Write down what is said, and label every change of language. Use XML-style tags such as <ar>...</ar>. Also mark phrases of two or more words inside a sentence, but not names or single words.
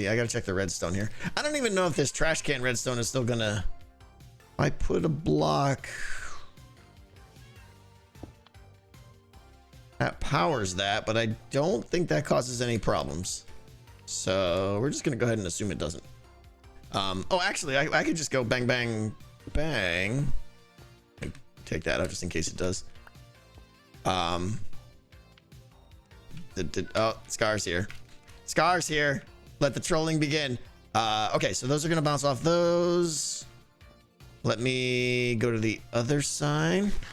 <en>I gotta check the redstone here. I don't even know if this trash can redstone is still gonna. I put a block. That powers that, but I don't think that causes any problems. So we're just gonna go ahead and assume it doesn't. Oh, actually, I could just go bang, bang, bang. Take that out just in case it does. Oh, Scar's here. Scar's here. Let the trolling begin. Okay, so those are gonna bounce off those. Let me go to the other side.</en>